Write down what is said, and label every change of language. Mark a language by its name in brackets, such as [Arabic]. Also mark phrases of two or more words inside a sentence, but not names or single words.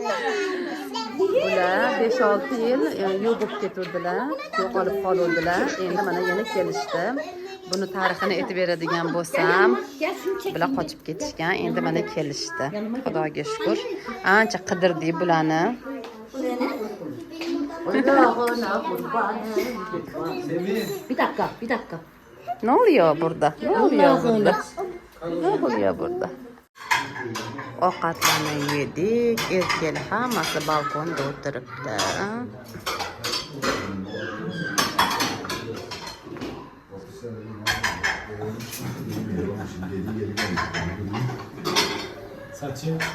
[Uzbek] Ular 5-6 yil yo'qib keturdilar, yo'qolib qoluvdilar. Endi mana yana kelishdi. Buni tarixini aytib beradigan bo'lsam, bular qochib ketishgan. Endi mana kelishdi. Xudoga shukr. Ancha qidirdik bularni. [Turkish] Bir dakika. Ne oluyor burada? Ne oluyor burada? [Uzbek] Ovqatlarni yedik. Erkaklar hammasi balkonda o'tiribdi. [Turkish] Saçı.